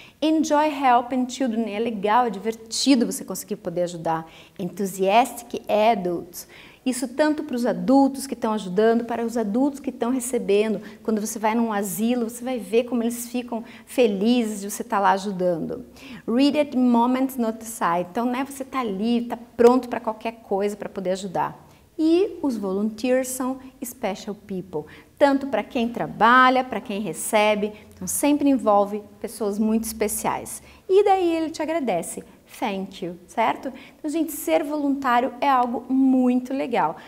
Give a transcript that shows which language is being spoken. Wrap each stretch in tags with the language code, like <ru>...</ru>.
<en>Enjoy helping children,</en> <pt>é legal, é divertido você conseguir poder ajudar.</pt> <en>Enthusiastic adults.</en> <pt>Isso tanto para os adultos que estão ajudando, para os adultos que estão recebendo. Quando você vai num asilo, você vai ver como eles ficam felizes de você estar lá ajudando.</pt> <en>Ready at moments notified.</en> <pt>Então, né, você está ali, está pronto para qualquer coisa para poder ajudar. E os volunteers são</pt> <en>special people,</en> <pt>tanto para quem trabalha, para quem recebe, então sempre envolve pessoas muito especiais. E daí ele te agradece.</pt> <en>Thank you,</en> <pt>certo? Então, gente, ser voluntário é algo muito legal.</pt>